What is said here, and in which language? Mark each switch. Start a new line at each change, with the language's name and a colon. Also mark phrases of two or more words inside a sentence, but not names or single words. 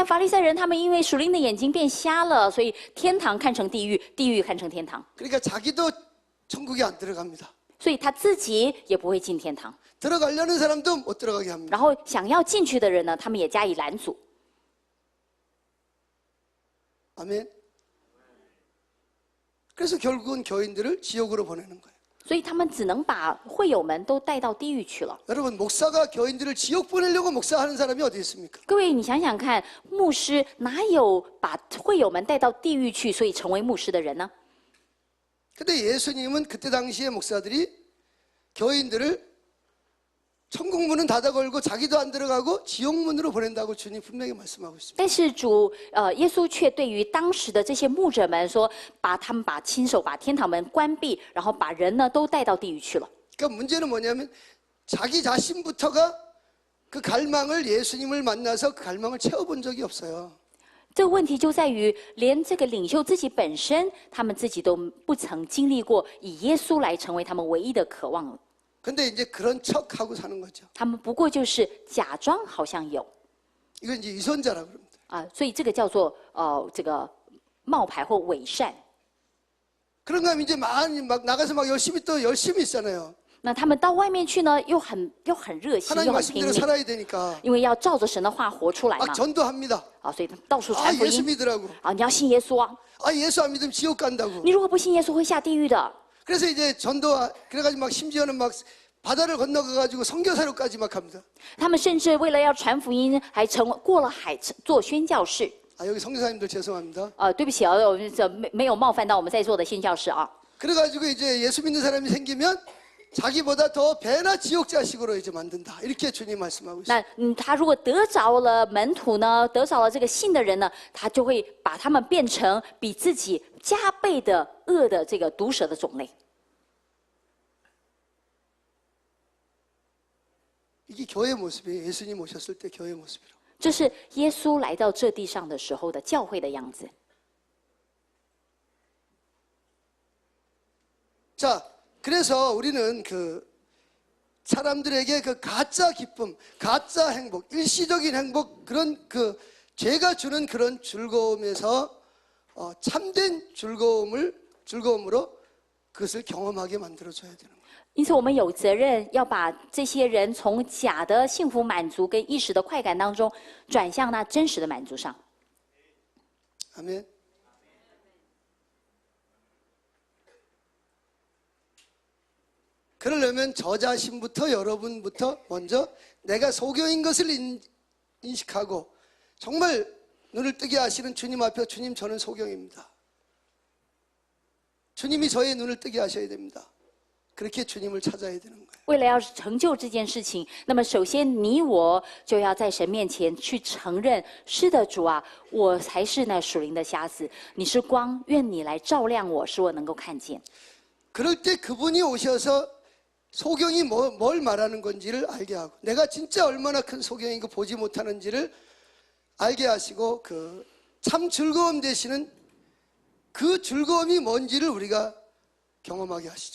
Chinese: 但法利赛人他们因为属灵的眼睛变瞎了，所以天堂看成地狱，地狱看成天堂，
Korean: 그러니까 자기도 천국에 안 들어갑니다.
Chinese: 所以他自己也不会进天堂。
Korean: 들어가려는 사람도 못 들어가게 합니다.
Chinese: 然后想要进去的人呢，他们也加以拦阻。
Korean: 아멘. 그래서 결국은 교인들을 지옥으로 보내는 거예요.
Chinese: 所以他们只能把会友们都带到地狱去了。
Korean: 여러분 목사가 교인들을 지옥 보내려고 목사하는 사람이 어디 있습니까?
Chinese: 各位，你想想看，牧师哪有把会友们带到地狱去，所以成为牧师的人呢？
Korean: 근데 예수님은 그때 당시에 목사들이 교인들을 천국 문은 닫아 걸고 자기도 안 들어가고 지옥 문으로 보낸다고 주님 분명히 말씀하고 있습니다.
Chinese: 但是耶稣却对于当时的这些牧者们说，亲手把天堂门关闭，然后把人呢都带到地狱去了。
Korean: 그러니까 문제는 뭐냐면 자기 자신부터가 그 갈망을 예수님을 만나서 그 갈망을 채워본 적이 없어요.
Chinese: 这个问题就在于，连这个领袖自己本身，他们自己都不曾经历过以耶稣来成为他们唯一的渴望。
Korean: 근데 이제 그런 척하고 사는 거죠.
Chinese: 他们不过就是假装好像有
Korean: 이건 이제 위선자라고 그럽니다.
Chinese: 所以这个叫做这个冒牌或伪善。
Korean: 그런가 하면 이제 막 나가서 막 열심히 있잖아요.
Chinese: 那他们到外面去呢，又很热心，
Korean: 하나님
Chinese: 又很拼
Korean: 말씀대로
Chinese: 命，
Korean: 살아야 되니까
Chinese: 因为要照着神的话活出来
Korean: 막
Chinese: 嘛。
Korean: 전도합니다.
Chinese: 所以他到处
Korean: 아
Chinese: 传福
Korean: 예수
Chinese: 音。
Korean: 믿으라고.
Chinese: 你要信耶稣啊！
Korean: 아 예수 안 믿으면 지옥 간다고.
Chinese: 你如果不信耶稣，会下地狱的。
Korean: 그래서 이제 그래가지고 막 심지어는 막 바다를 건너가가지고 선교사로까지 막 합니다.
Chinese: 他们甚至为了要传福音，还过了海做宣教士。
Korean: 아 여기 선교사님들 죄송합니다.
Chinese: 对不起啊，我没有冒犯到我们在座的宣教士啊。
Korean: 그래가지고 이제 예수 믿는 사람이 생기면 자기보다 더 배나 지옥 자식으로 이제 만든다. 이렇게 주님 말씀하고 있습니다.
Chinese: 那他如果得着了门徒呢，得着了这个信的人呢，他就会把他们变成比自己加倍的恶的这个毒蛇的种类。
Korean: 이게 교회 모습이에요. 예수님 오셨을 때 교회 모습이라고.
Chinese: 这是耶稣来到这地上的时候的教会的样子。
Korean: 자, 그래서 우리는 그 사람들에게 그 가짜 기쁨, 가짜 행복, 일시적인 행복, 그런 그 죄가 주는 그런 즐거움에서 참된 즐거움으로 그것을 경험하게 만들어줘야 되는 거예요.
Chinese: 因此，我们有责任要把这些人从假的幸福满足跟一时的快感当中，转向那真实的满足上。
Korean: 아멘. 그러려면 저 자신부터 여러분부터 먼저 내가 소경인 것을 인식하고 정말 눈을 뜨게 하시는 주님 앞에 주님 저는 소경입니다. 주님이 저의 눈을 뜨게 하셔야 됩니다. 그렇게 주님을 찾아야 되는 거예요.
Chinese: 为了要成就这件事情，那么首先你我就要在神面前去承认：是的，主啊，我才是那属灵的瞎子。你是光，愿你来照亮我，使我能够看见。
Korean: 그럴 때 그분이 오셔서 소경이 뭘 말하는 건지를 알게 하고 내가 진짜 얼마나 큰 소경인 거 보지 못하는지를 알게 하시고 그 참 즐거움 되시는 그 즐거움이 뭔지를 우리가 경험하게 하시죠.